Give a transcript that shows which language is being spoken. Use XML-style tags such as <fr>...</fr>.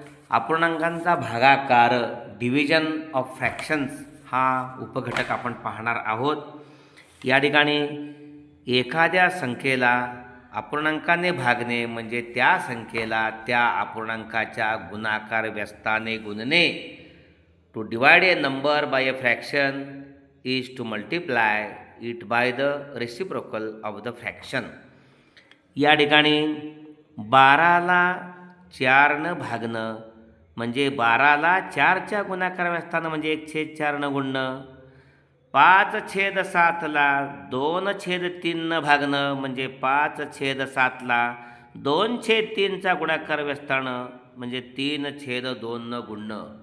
<mr>अपूर्णांकांचा भागाकार</mr> <en>division of fractions</en> <mr>हा उपघटक आपण पाहणार आहोत। या ठिकाणी एखाद्या संख्येला अपूर्णांकाने भागणे म्हणजे त्या संख्येला त्या अपूर्णांकाच्या गुणाकार व्यस्ताने गुणणे।</mr> <en>To divide a number by a fraction is to multiply it by the reciprocal of the fraction।</en> <mr>या ठिकाणी 12ला 4ने भागणं म्हणजे 12ला 4च्या गुणाकार व्यस्तानं म्हणजे 1/4 गुणणं। 5/7ला 2/3 भागणं म्हणजे 5/7ला 2/3चा गुणाकार व्यस्तानं म्हणजे 3/2 गुणणं।</mr>